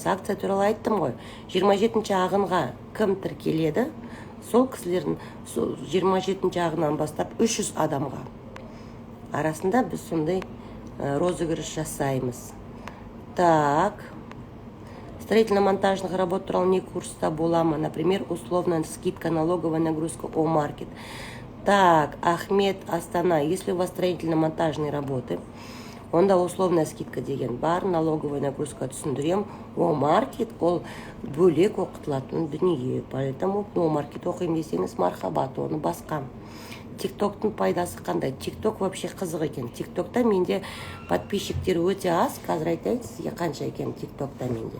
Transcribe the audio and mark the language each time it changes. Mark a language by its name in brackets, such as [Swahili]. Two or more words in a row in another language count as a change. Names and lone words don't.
[Kazakh] Акция туралы айттым ғой. 27-ші ағынға кім тіркеледі? Сол кісілердің 27-ші ағынан бастап 300 адамға арасында біз сондай розыгрыш жасаймыз. Так, [Russian] строительно-монтажных работ [Kazakh] туралы не курста бола ма? [Russian] Например, условная скидка, налоговая нагрузка, О-маркет. Так, Ахмед Астана. Если у вас строительно-монтажные работы, [Kazakh] онда [Russian] условная скидка [Kazakh] деген бар, [Russian] налоговая нагрузка [Kazakh] түсіндірем. О маркет ол бөлек оқытылатын дүние. Поэтому о маркет оқимын десеңіз мархабат, оны басқам. Тиктоктың пайдасы қандай? Тикток вообще қызық екен. Тиктокта менде подписчиктер өте аз. Қазір айтайын сізге қанша екен тиктокта менде.